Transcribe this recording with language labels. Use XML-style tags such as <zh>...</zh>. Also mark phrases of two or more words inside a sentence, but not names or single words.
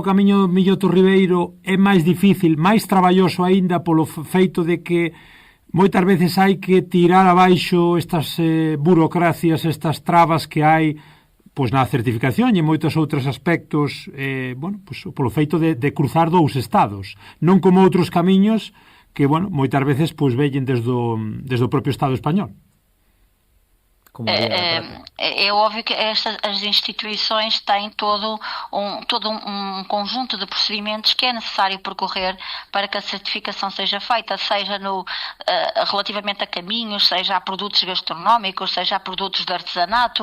<gl>camiño Milloto Ribeiro é máis difícil, máis traballoso aínda polo feito de que moitas veces hai que tirar abaixo estas burocracias, estas trabas que hai pois na certificación e en moitos outros aspectos, pois polo feito de cruzar dous estados, non como outros camiños que, moitas veces pois vellen desde o propio Estado español.</gl> <pt>É óbvio que as instituições têm todo um conjunto de procedimentos que é necessário percorrer para que a certificação seja feita, seja relativamente a caminhos, seja a produtos gastronómicos, seja a produtos de artesanato.</pt>